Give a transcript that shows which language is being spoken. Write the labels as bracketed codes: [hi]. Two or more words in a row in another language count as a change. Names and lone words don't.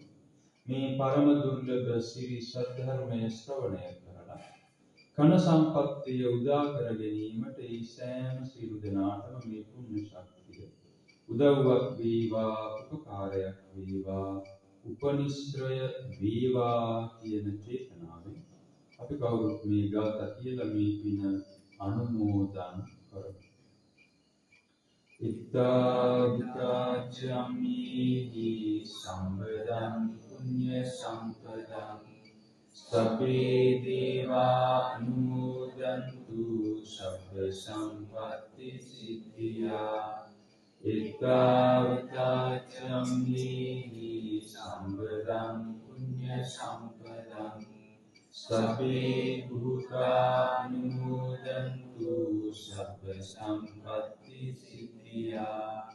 [si] මේ පරම දුර්ලභ සිරි සද්ධර්මය ශ්‍රවණය කරලා කන සම්පත්තිය උදා කර ගැනීමට ඒ සෑම සියලු දෙනාටම මේ පුණ්‍ය ශක්තිය උදව්වක් වේවා, උපකාරයක් වේවා, උපනිශ්‍රය වේවා කියන චේතනාවෙන් අපි කවුරුත් මේ ගාථා කියලා මේ පින අනුමෝදන් කරමු. [pi] ඉත්තාවිකාචම්මේහි සම්බදං පුඤ්ඤ සම්පදං සබ්බේ දේවා අනුමෝදන්තු සබ්බ සම්පත්ති සිද්ධියා. ඉත්තාවිකාචම්මේහි සම්බදං පුඤ්ඤ සම්පදං සබ්බේ භූතානුමෝදන්තු සබ්බ සම්පත්ති සිද්ධියා.